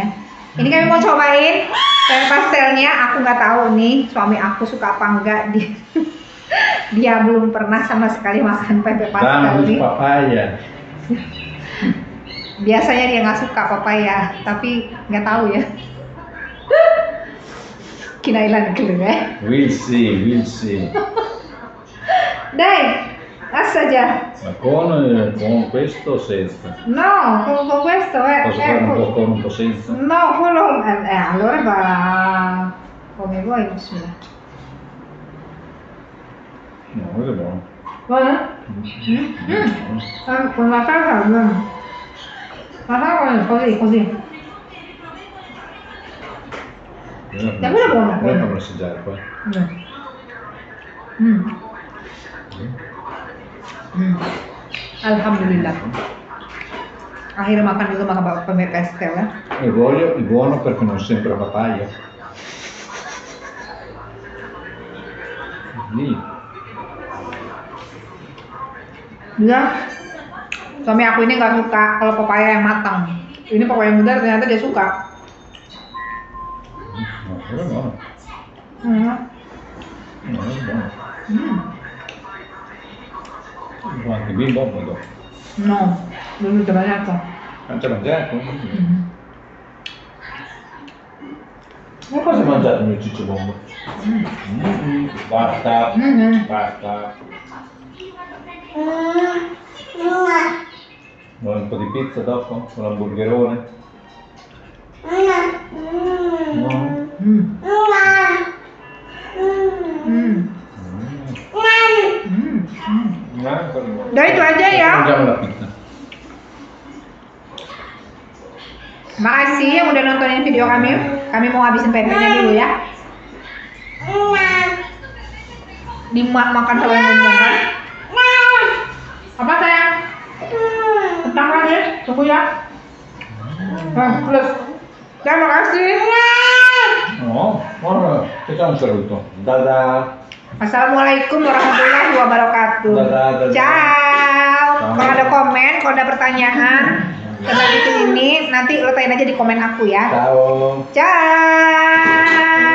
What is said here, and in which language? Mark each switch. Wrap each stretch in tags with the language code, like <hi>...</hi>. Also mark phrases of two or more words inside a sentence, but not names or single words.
<id>Ini kami mau cobain pempek pastelnya. Aku nggak tahu nih suami aku suka apa enggak. Dia belum pernah sama sekali makan pempek pastel ini. Papaya. Biasanya dia nggak suka papaya, tapi nggak tahu ya. Kinailan dulu ya.</id> <en>We'll see.</en> <it>Dai, assaggia. Ma con questo o senza? No, con questo Posso fare un po' con un po' senza? No, quello allora va come vuoi, bismillah. No, quello è buono. Buono? Con la salsa è buono. La salsa è così. Davvero buono. Noi fammi assaggiare poi. Alhamdulillah.</it> <id>Akhirnya makan dulu pempek pastel ya.</id> <it>Il voglio è buono perché non sempre papaya. Lì.</it> <id>Dia suami aku ini nggak suka kalau pepaya yang matang. Ini pepaya muda ternyata dia suka.</id> <it>Quello buono. Hmm. No, è buono. Anche bimbo, vedo. No,</it> <id>belum terbayar kok.</id> <it>Non c'è mangiato? Hmm. Ma cosa hai mangiato il mio ciccio bombo? Basta, Hmm. basta. Vuoi un po' di pizza dopo? Un hamburgerone? No? Hmm. Hmm.</it> <id>Hmm. Udah itu aja ya.</id> <it>Mangiamo la pizza.</it> <id>Makasih yang udah nontonin video kami. Kami mau habisin pempeknya dulu ya. Makan sama yang ngomong kan? Apa sayang? Tentang lagi, tunggu ya. Nah, terus. Terima kasih.</id> <it>No? Guarda, facciamo un saluto.</it> <id>Dadah.</id> <ar>Assalamualaikum warahmatullahi wabarakatuh.</ar> <id>Dadah.</id> <it>Ciao.</it> <id>Kalau ada komen, kalau ada pertanyaan tentang itu ini, nanti lo tanyain aja di komen aku ya.</id> <it>Ciao. Ciao.</it>